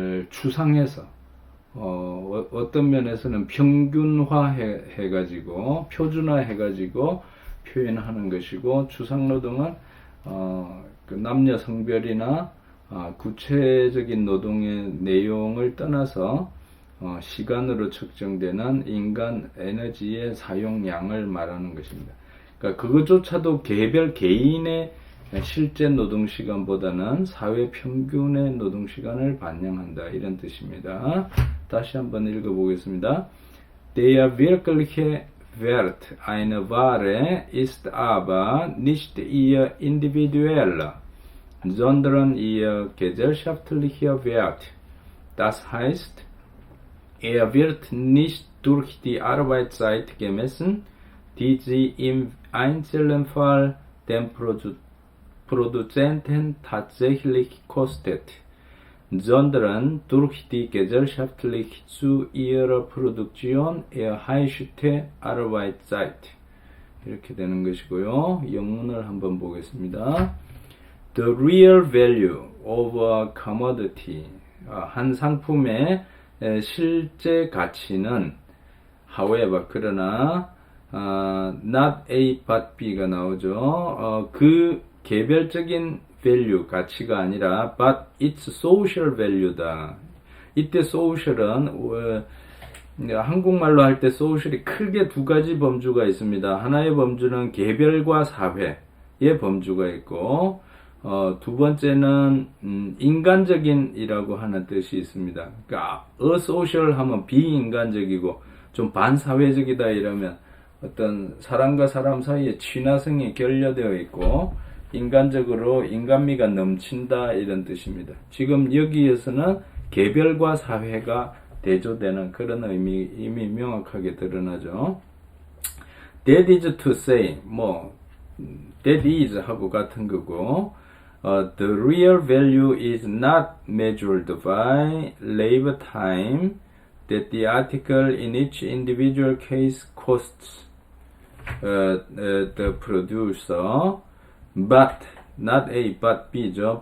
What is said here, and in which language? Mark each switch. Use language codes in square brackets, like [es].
[ko] 추상해서 어떤 면에서는 평균화해가지고 표준화해가지고 표현하는 것이고, 추상노동은 그 남녀 성별이나 구체적인 노동의 내용을 떠나서 시간으로 측정되는 인간 에너지의 사용량을 말하는 것입니다. 그러니까 그것조차도 개별 개인의 실제 노동시간보다는 사회 평균의 노동시간을 반영한다, 이런 뜻입니다. 다시 한번 읽어보겠습니다. [de] Der wirkliche Wert einer Ware ist aber nicht ihr individueller, sondern ihr gesellschaftlicher Wert. Das heißt, er wird nicht durch die Arbeitszeit gemessen, die sie im einzelnen Fall den Produzenten tatsächlich kostet, sondern durch die gesellschaftlich zu ihrer Produktion erheischte Arbeitszeit. [ko] 이렇게 되는 것이고요. 영문을 한번 보겠습니다. [en] The real value of a commodity, [ko] 한 상품의 실제 가치는, [en] however, [ko] 그러나 [en] not A but B가 [ko] 나오죠. 그 개별적인 value, 가치가 아니라 [en] but its social value [ko] 다. 이때 social은 한국말로 할 때 social이 크게 두 가지 범주가 있습니다. 하나의 범주는 개별과 사회의 범주가 있고, 두 번째는 인간적인이라고 하는 뜻이 있습니다. 그러니까 asocial 하면 비인간적이고 좀 반사회적이다 이러면 어떤 사람과 사람 사이에 친화성이 결여되어 있고 인간적으로 인간미가 넘친다, 이런 뜻입니다. 지금 여기에서는 개별과 사회가 대조되는 그런 이미 명확하게 드러나죠. [en] That is to say, that is [ko] 하고 같은 거고, [en] the real value is not measured by labor time that the article in each individual case costs the producer, but, not A, but B죠.